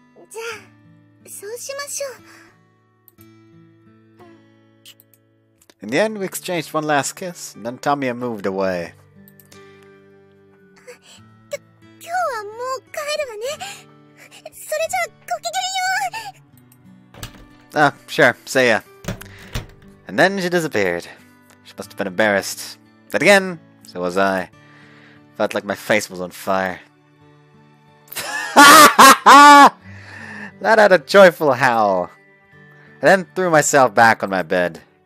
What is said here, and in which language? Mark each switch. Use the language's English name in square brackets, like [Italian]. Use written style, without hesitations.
[Japanese] じゃあ、そうしましょう。 [English] In the end, we exchanged one last kiss, and then Tamie moved away. [Japanese] 今日はもう帰るわね。それじゃあ、ごきげんよう。 [English] Ah, sure, see ya. And then she disappeared. She must have been embarrassed. But again, so was I. Felt like my face was on fire. Let out a joyful howl. I then threw myself back on my bed.